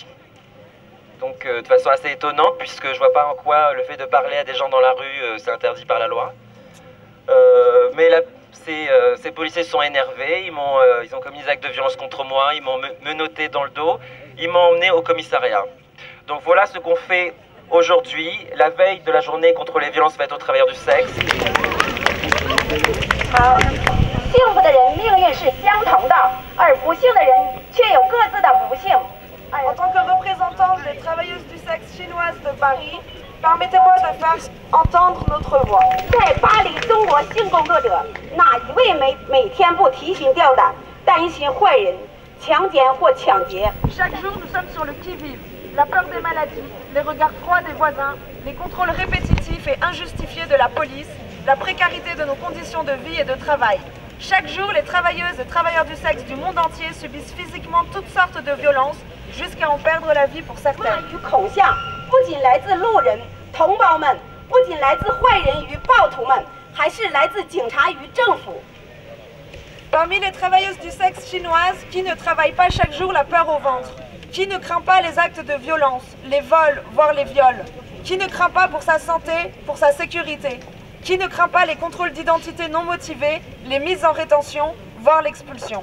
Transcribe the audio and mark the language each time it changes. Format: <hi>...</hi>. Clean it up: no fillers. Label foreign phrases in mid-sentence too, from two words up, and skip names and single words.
<fr>Donc de façon assez étonnante puisque je vois pas en quoi le fait de parler à des gens dans la rue c'est interdit par la loi. Mais là, ces policiers sont énervés, ils ont commis des actes de violence contre moi, ils m'ont menotté dans le dos, ils m'ont emmené au commissariat. Donc voilà ce qu'on fait aujourd'hui, la veille de la journée contre les violences faites aux travailleurs du sexe.</fr> <zh>幸福的人命运是相同的，而不幸的人却有各自的不幸。</zh> <fr>En tant que représentante des travailleuses du sexe chinoises de Paris, permettez-moi de faire entendre notre voix.</fr> <zh>在巴黎，中国性工作者哪一位每天不提心吊胆，担心坏人强奸或抢劫？</zh> <fr>Chaque jour, nous sommes sur le qui-vive. La peur des maladies, les regards froids des voisins, les contrôles répétitifs et injustifiés de la police, la précarité de nos conditions de vie et de travail. Chaque jour, les travailleuses et travailleurs du sexe du monde entier subissent physiquement toutes sortes de violences, jusqu'à en perdre la vie pour certains.</fr> <zh>与恐吓不仅来自路人、同胞们，不仅来自坏人与暴徒们，还是来自警察与政府。</zh> <fr>Parmi les travailleuses du sexe chinoises, qui ne travaillent pas chaque jour la peur au ventre? Qui ne craint pas les actes de violence, les vols, voire les viols? Qui ne craint pas pour sa santé, pour sa sécurité? Qui ne craint pas les contrôles d'identité non motivés, les mises en rétention, voire l'expulsion?</fr>